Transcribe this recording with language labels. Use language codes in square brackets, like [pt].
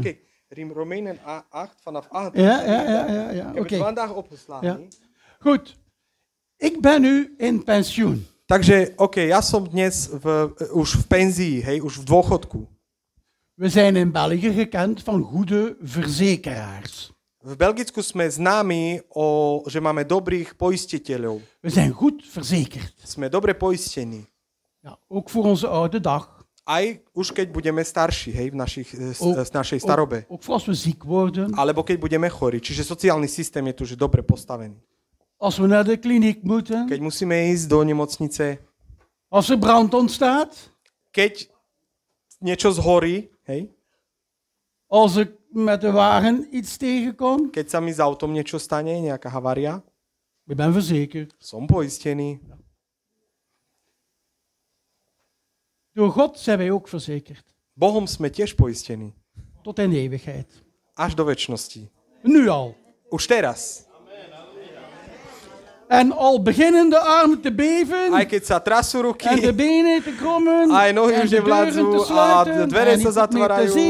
[nl] Kijk, Romeinen 8 vanaf 8. Ja. Ik heb het vandaag opgeslagen. Ja. Goed, ik ben nu in pensioen. [sk] Takže, ja som dnes už v penzii, hej, už v dôchodku. [nl] We zijn in België gekend van goede verzekeraars. [sk] V Belgicku sme známi, že máme dobrých poistiteľov. [nl] We zijn goed verzekerd. [sk] Sme dobre poistení. [nl] Ja, ook voor onze oude dag. [sk] Aj už keď budeme starší, hej, v našej starobe. [nl] Ook voor als we ziek worden. [sk] Alebo keď budeme chorí. Čiže sociálny systém je tu že dobre postavený. [nl] Als we naar de kliniek moeten. [sk] Keď musíme ísť do nemocnice. [nl] Als er brand ontstaat. [sk] Keď niečo zhorí, hej. [nl] Als ik met de wagen iets tegenkom. [sk] Keď sa mi s autom niečo stane, nejaká havária. [nl] Ik ben verzekerd. [sk] Som poistený. [nl] Door God zijn wij ook verzekerd. [sk] Bohom sme tiež poistení. [nl] Tot in de eeuwigheid. [sk] Až do večnosti. [nl] Nu al. [sk] Už teraz. [nl] En al beginnen de armen te beven. [sk] Aj keď sa trasú ruky. [nl] En de benen te krommen. [sk] Aj nohy už nevládzu a dvere sa zatvárajú.